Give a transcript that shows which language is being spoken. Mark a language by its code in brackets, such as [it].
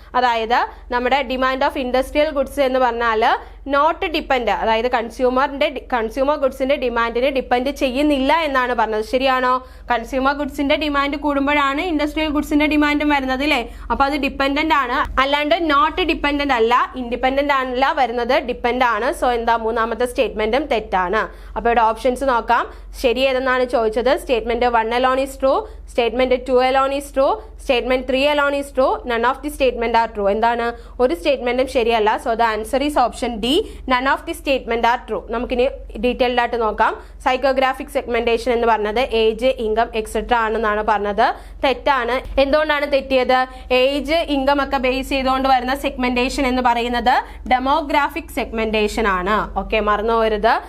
[ml] അതായത് നമ്മുടെ demand of industrial goods എന്ന് പറഞ്ഞാൽ നോട്ട് ഡിപ്പെൻഡ്, അതായത് കൺസ്യൂമർ ഗുഡ്സിന്റെ ഡിമാൻഡിനെ ഡിപ്പെൻഡ് ചെയ്യുന്നില്ല എന്നാണ് പറഞ്ഞത്. ശരിയാണോ? കൺസ്യൂമർ ഗുഡ്സിന്റെ ഡിമാൻഡ് കൂടുമ്പോഴാണ് ഇൻഡസ്ട്രിയൽ ഗുഡ്സിന്റെ ഡിമാൻഡും വരുന്നത് അല്ലേ. അപ്പൊ അത് ഡിപ്പെൻഡന്റ് ആണ്, അല്ലാണ്ട് നോട്ട് ഡിപ്പെൻഡന്റ് അല്ല. ഇൻഡിപെൻഡന്റ് ആണല്ല വരുന്നത്, ഡിപ്പെൻഡ് ആണ്. സോ എന്താ, മൂന്നാമത്തെ സ്റ്റേറ്റ്മെന്റും തെറ്റാണ്. അപ്പൊ ഇവിടെ ഓപ്ഷൻസ് നോക്കാം. ശരി ഏതെന്നാണ് ചോദിച്ചത്. [en] Statement 1 alone is true, statement 2 alone is true, statement 3 alone is true, none of the statement are true. [ml] എന്താണ്? ഒരു സ്റ്റേറ്റ്മെന്റും ശരിയല്ല. [en] So the answer is option D, none of the statement are true. [ml] നമുക്കിനി detailed ആയിട്ട് നോക്കാം. Psychographic segmentation എന്ന് പറഞ്ഞത് age, income etcetera ആണെന്നാണ് പറഞ്ഞത്. തെറ്റാണ്. എന്തുകൊണ്ടാണ് തെറ്റിയത്? ഏജ്, ഇൻകം ഒക്കെ ബേസ് ചെയ്തുകൊണ്ട് വരുന്ന സെഗ്മെന്റേഷൻ എന്ന് പറയുന്നത് ഡെമോഗ്രാഫിക് സെഗ്മെന്റേഷൻ ആണ്. ഓക്കെ, മറന്നു പോകരുത്.